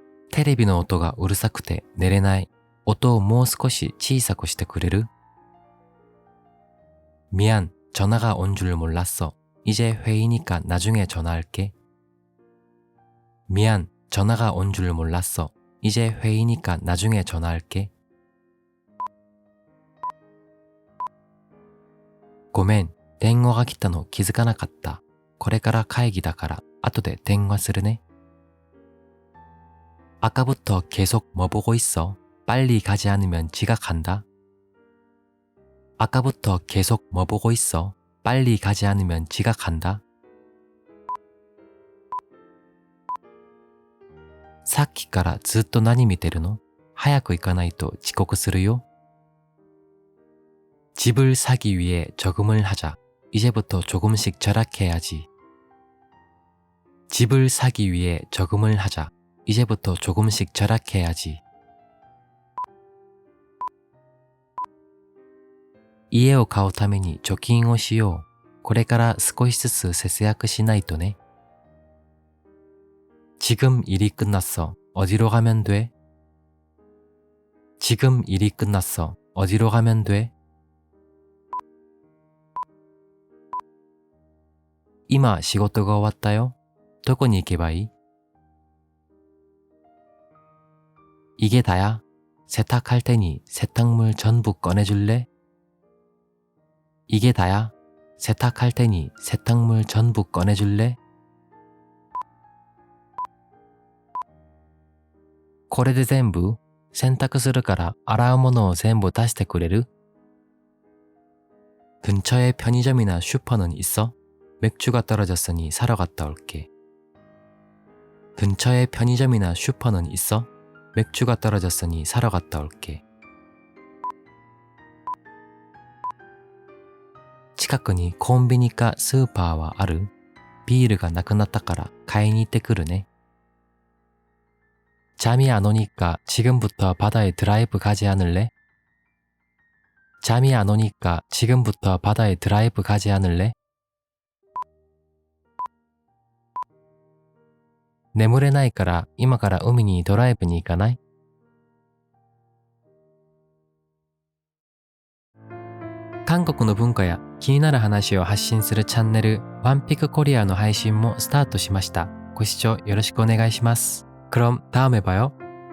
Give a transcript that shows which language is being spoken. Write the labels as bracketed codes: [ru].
[ja] テレビの音がうるさくて寝れない.音をもう少し小さくしてくれる? [ko] 미안, 전화가 온 줄 몰랐어. 이제 회의니까 나중에 전화할게. 미안, 전화가 온 줄 몰랐어. 이제 회의니까 나중에 전화할게. [ja] ごめん、電話が来たの気づかなかった。これから会議だから後で電話するね. [ko] 아까부터 계속 뭐 보고 있어? 빨리 가지 않으면 지각한다. 아까부터 계속 뭐 보고 있어? 빨리 가지 않으면 지각한다. [ja] さっきからずっと何見てるの?早く行かないと遅刻するよ. [ko] 집을 사기 위해 저금을 하자. 이제부터 조금씩 절약해야지. 집을 사기 위해 저금을 하자. 이제부터 조금씩 절약해야지. [ja] 家を買うために貯金をしよう.これから少しずつ節約しないとね. [ko] 지금 일이 끝났어. 어디로 가면 돼? 지금 일이 끝났어. 어디로 가면 돼? [ja] 今仕事が終わったよ.どこに行けばいい？ [ko] 이게 다야? 세탁할 테니 세탁물 전부 꺼내줄래? 이게 다야? 세탁할 테니 세탁물 전부 꺼내줄래? [ja] これで全部洗濯するから洗うものを全部出してくれる? [ko] 근처에 편의점이나 슈퍼는 있어? 맥주가 떨어졌으니 사러 갔다 올게. 근처에 편의점이나 슈퍼는 있어? 맥주가 떨어졌으니 사러 갔다 올게. [ja] 近くにコンビニかスーパーはある？ビールがなくなったから買いに行ってくるね。 [ko] 잠이 안 오니까 지금부터 바다에 드라이브 가지 않을래? 잠이 안 오니까 지금부터 바다에 드라이브 가지 않을래? [ja] 眠れないから今から海にドライブに行かない？韓国の文化や気になる話を発信するチャンネルワンピクコリアの配信もスタートしました。ご視聴よろしくお願いします。 [ko] 그럼 다음에 봐요.